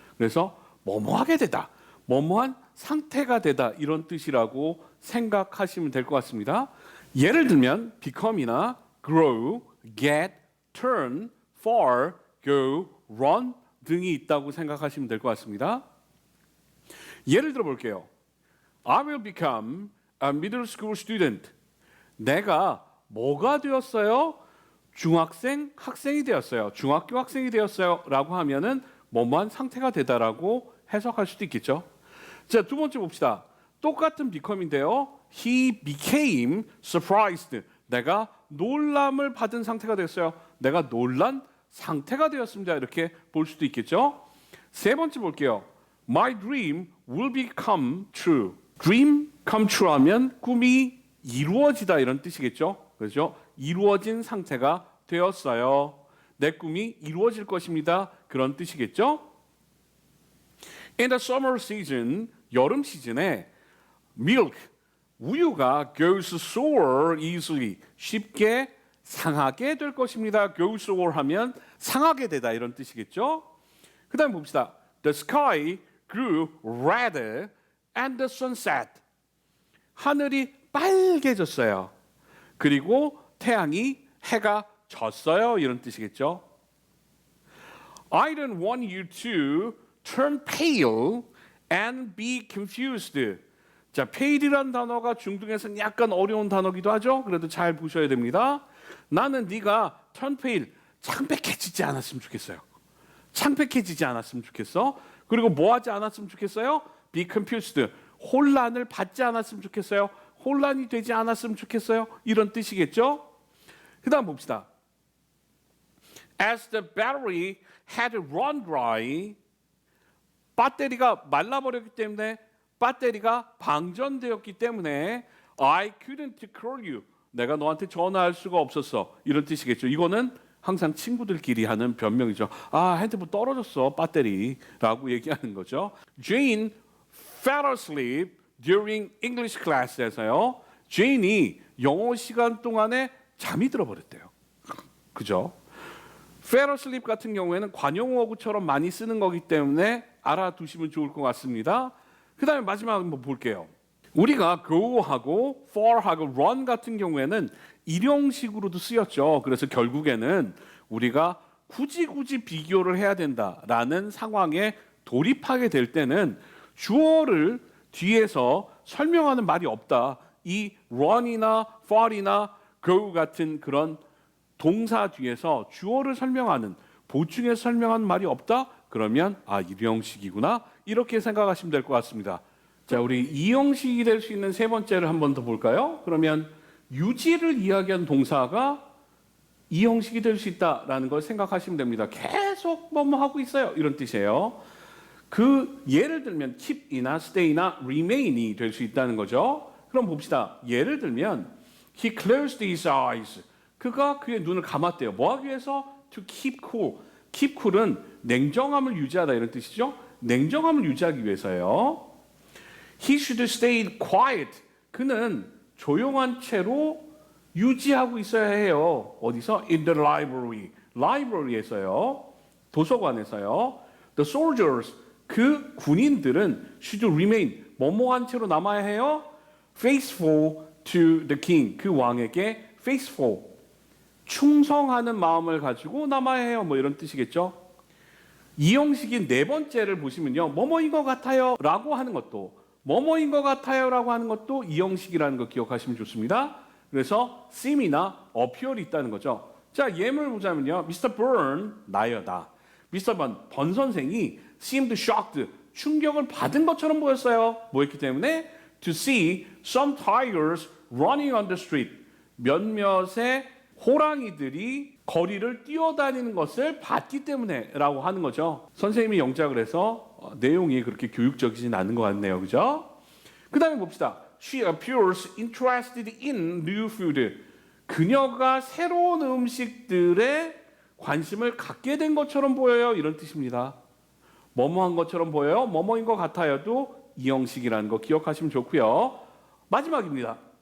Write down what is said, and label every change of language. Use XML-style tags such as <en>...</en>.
<ko>그래서 뭐뭐하게 되다, 뭐뭐한 상태가 되다 이런 뜻이라고 생각하시면 될 것 같습니다. 예를 들면 become이나 grow, get, turn, fall, go, run 등이 있다고 생각하시면 될 것 같습니다. 예를 들어 볼게요.</ko> <en>I will become a middle school student.</en> <ko>내가 뭐가 되었어요? 중학생, 학생이 되었어요. 중학교 학생이 되었어요. 라고 하면은 뭐뭐한 상태가 되다라고 해석할 수도 있겠죠. 자, 두 번째 봅시다. 똑같은 become인데요.</ko> <en>He became surprised.</en> <ko>내가 놀람을 받은 상태가 되었어요. 내가 놀란 상태가 되었습니다. 이렇게 볼 수도 있겠죠. 세 번째 볼게요.</ko> <en>My dream will become true. dream come true</en> <ko>하면 꿈이 이루어지다 이런 뜻이겠죠. 그렇죠? 이루어진 상태가 되었어요. 내 꿈이 이루어질 것입니다. 그런 뜻이겠죠.</ko> <en>In the summer season,</en> <ko>여름 시즌에 milk, 우유가</ko> <en>goes sour easily,</en> <ko>쉽게 상하게 될 것입니다. goes sour 하면 상하게 되다 이런 뜻이겠죠. 그 다음 봅시다.</ko> <en>The sky grew redder and the sun set.</en> <ko>하늘이 빨개졌어요. 그리고 해가 졌어요. 이런 뜻이겠죠.</ko> <en>I don't want you to turn pale and be confused.</en> <ko>자, pale이란 단어가 중등에서는 약간 어려운 단어기도 하죠. 그래도 잘 보셔야 됩니다. 나는 네가</ko> <en>turn pale,</en> <ko>창백해지지 않았으면 좋겠어요. 창백해지지 않았으면 좋겠어. 그리고 뭐 하지 않았으면 좋겠어요?</ko> <en>be confused.</en> <ko>혼란을 받지 않았으면 좋겠어요. 혼란이 되지 않았으면 좋겠어요. 이런 뜻이겠죠. 그 다음 봅시다.</ko> <en>As the battery had run dry,</en> <ko>배터리가 말라버렸기 때문에 배터리가 방전되었기 때문에</ko> <en>I couldn't call you.</en> <ko>내가 너한테 전화할 수가 없었어. 이런 뜻이겠죠. 이거는 항상 친구들끼리 하는 변명이죠. 아, 핸드폰 떨어졌어, 배터리라고 얘기하는 거죠.</ko> <en>Jane fell asleep during English class에서요.</en> <ko>제인이 영어 시간 동안에 잠이 들어버렸대요. 그죠? fell asleep 같은 경우에는 관용어구처럼 많이 쓰는 거기 때문에 알아두시면 좋을 것 같습니다. 그 다음에 마지막 한번 볼게요. 우리가 go하고 fall하고 run 같은 경우에는 일용식으로도 쓰였죠. 그래서 결국에는 우리가 굳이 비교를 해야 된다라는 상황에 돌입하게 될 때는 주어를 뒤에서 설명하는 말이 없다. 이 run이나 fall이나 go 같은 그런 동사 뒤에서 주어를 설명하는, 보충해서 설명하는 말이 없다? 그러면 일용식이구나. 이렇게 생각하시면 될 것 같습니다. 자, 우리 이형식이 될 수 있는 세 번째를 한 번 더 볼까요? 그러면 유지를 이야기하는 동사가 이형식이 될 수 있다라는 걸 생각하시면 됩니다. 계속 뭐뭐 하고 있어요. 이런 뜻이에요. 그 예를 들면 keep이나 stay나 remain이 될 수 있다는 거죠. 그럼 봅시다. 예를 들면</ko> <en>he closed his eyes.</en> <ko>그가 그의 눈을 감았대요. 뭐 하기 위해서?</ko> <en>to keep cool.</en> <ko>keep cool은 냉정함을 유지하다 이런 뜻이죠. 냉정함을 유지하기 위해서요.</ko> <en>He should stay quiet.</en> <ko>그는 조용한 채로 유지하고 있어야 해요. 어디서?</ko> <en>In the library.</en> <ko>library에서요. 도서관에서요.</ko> <en>The soldiers.</en> <ko>그 군인들은</ko> <en>should remain.</en> <ko>뭐뭐한 채로 남아야 해요.</ko> <en>Faithful to the king.</en> <ko>그 왕에게</ko> <en>faithful.</en> <ko>충성하는 마음을 가지고 남아야 해요. 뭐 이런 뜻이겠죠. 이 형식인 네 번째를 보시면요. 뭐뭐인 것 같아요. 라고 하는 것도 뭐뭐인 것 같아요. 라고 하는 것도 이 형식이라는 거 기억하시면 좋습니다. 그래서 seem이나 appear이 있다는 거죠. 자, 예문을 보자면요. Mr. Byrne, 나여다. Mr. 번 선생이</ko> <en>seemed shocked,</en> <ko>충격을 받은 것처럼 보였어요. 뭐였기 때문에?</ko> <en>To see some tigers running on the street.</en> <ko>몇몇의 호랑이들이 거리를 뛰어다니는 것을 봤기 때문에 라고 하는 거죠. 선생님이 영작을 해서 내용이 그렇게 교육적이진 않은 것 같네요. 그죠? 그 다음에 봅시다.</ko> <en>She appears interested in new food.</en> <ko>그녀가 새로운 음식들에 관심을 갖게 된 것처럼 보여요. 이런 뜻입니다. 뭐뭐한 것처럼 보여요. 뭐뭐인 것 같아요도 이 형식이라는 거 기억하시면 좋고요. 마지막입니다.</ko>